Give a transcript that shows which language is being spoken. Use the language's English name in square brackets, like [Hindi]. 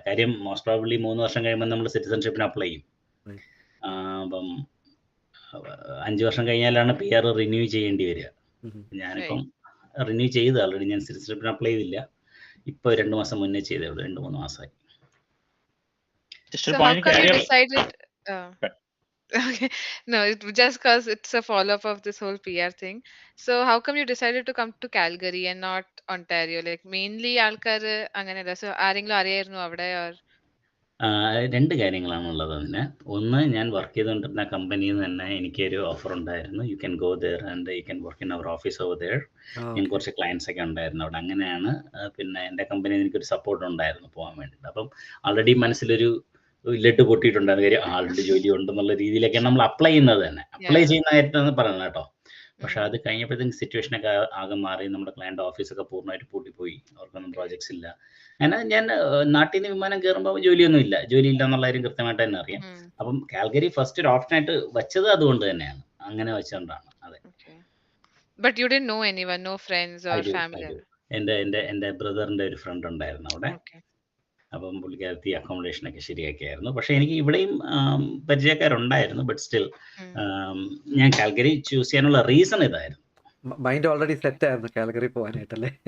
[Malayalam] കാര്യം most probably 3 വർഷം കഴിയുമ്പോൾ നമ്മൾ സിറ്റിസൺഷിപ്പിന് അപ്ലൈ ചെയ്യും. അപ്പം 5 വർഷം കഴിഞ്ഞാലാണ് PR റിന്യൂ ചെയ്യേണ്ടി വരിക. ഞാനിപ്പം റിന്യൂ ചെയ്ത് ആൾറെഡി. ഞാൻ സിറ്റിസൺഷിപ്പിന് അപ്ലൈ ചെയ്തില്ല, ഇപ്പോൾ 2 മാസം മുന്നേ ചെയ്തേ ഉള്ളൂ, 2-3 മാസമായി. [English] So how come you decided? Okay, no, just because it's a follow-up of this whole PR thing. So how come you decided to come to Calgary and not Ontario? Like mainly [Malayalam] ആൾക്കാർ അങ്ങനെയല്ല. So ആരെങ്കിലും അറിയായിരുന്നു അവിടെ? രണ്ട് കാര്യങ്ങളാണുള്ളത് അതിന്. ഒന്ന്, ഞാൻ work ചെയ്തുകൊണ്ടിരുന്ന കമ്പനിയിൽ നിന്ന് തന്നെ എനിക്കൊരു ഓഫർ ഉണ്ടായിരുന്നു. [English] You can go there and you can work in our office over there. [Malayalam] ഞാൻ കുറച്ച് ക്ലയൻസ് ഒക്കെ ഉണ്ടായിരുന്നു അവിടെ. അങ്ങനെയാണ് പിന്നെ എൻ്റെ കമ്പനിയിൽ എനിക്കൊരു സപ്പോർട്ട് ഉണ്ടായിരുന്നു പോകാൻ വേണ്ടിയിട്ട്. അപ്പം ആൾറെഡി മനസ്സിലൊരു ലഡ് പൊട്ടിയിട്ടുണ്ടായിരുന്നു. കാര്യം ആളുടെ ജോലി ഉണ്ടെന്നുള്ള രീതിയിലൊക്കെയാണ് നമ്മൾ അപ്ലൈ ചെയ്യുന്നത് തന്നെ. അപ്ലൈ ചെയ്യുന്ന കാര്യത്താണ് പറയുന്നത് കേട്ടോ. പക്ഷെ അത് കഴിഞ്ഞപ്പോഴത്തേക്കും സിറ്റുവേഷനൊക്കെ ആകെ മാറി. നമ്മുടെ ക്ലയൻറ്റ് ഓഫീസൊക്കെ പൂർണ്ണമായിട്ട് പൂട്ടിപ്പോയി, അവർക്കൊന്നും പ്രോജക്ട്സ് ഇല്ല. അങ്ങനെ ഞാൻ നാട്ടിൽ നിന്ന് വിമാനം കയറുമ്പോൾ ജോലിയൊന്നും ഇല്ല, ജോലിയില്ല എന്നുള്ള കാര്യം കൃത്യമായിട്ട് തന്നെ അറിയാം. അപ്പം കാൽഗറി ഫസ്റ്റ് ഒരു ഓപ്ഷനായിട്ട് വെച്ചത് അതുകൊണ്ട് തന്നെയാണ്, അങ്ങനെ വെച്ചുകൊണ്ടാണ്. അതെ. [English] But you didn't know anyone, no friends or family? [Malayalam] എൻ്റെ ബ്രദറിൻ്റെ ഒരു ഫ്രണ്ട് ഉണ്ടായിരുന്നു അവിടെ. അപ്പം പുള്ളിക്കാരത്തി അക്കോമഡേഷനൊക്കെ ശരിയാക്കിയായിരുന്നു. പക്ഷെ എനിക്ക് ഇവിടെയും പരിചയക്കാരുണ്ടായിരുന്നു. ബട്ട് സ്റ്റിൽ ഞാൻ കാൽഗറി ചൂസ് ചെയ്യാനുള്ള റീസൺ ഇതായിരുന്നു. മൈൻഡ് ഓൾറെഡി സെറ്റ് ആയിരുന്നു കാൽഗറി പോകാനായിട്ടല്ലേ?